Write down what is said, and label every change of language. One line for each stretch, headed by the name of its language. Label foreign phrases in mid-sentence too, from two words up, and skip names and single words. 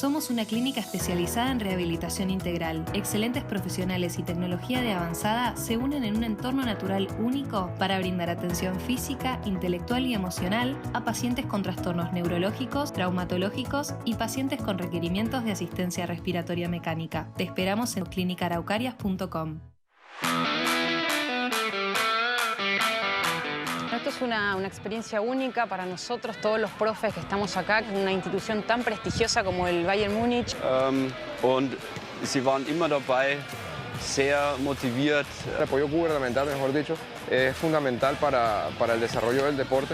Spanish: una clínica especializada en rehabilitación integral. Excelentes profesionales y tecnología de avanzada se unen en un entorno natural único para brindar atención física, intelectual y emocional a pacientes con trastornos neurológicos, traumatológicos y pacientes con requerimientos de asistencia respiratoria mecánica. Te esperamos en clinicaraucarias.com. Esto es una experiencia única para nosotros, todos los profes que estamos acá, en una institución tan prestigiosa como el Bayern Múnich.
German: Und sie waren immer dabei, sehr motiviert.
Spanish: El apoyo gubernamental, mejor dicho, es fundamental para el desarrollo del deporte.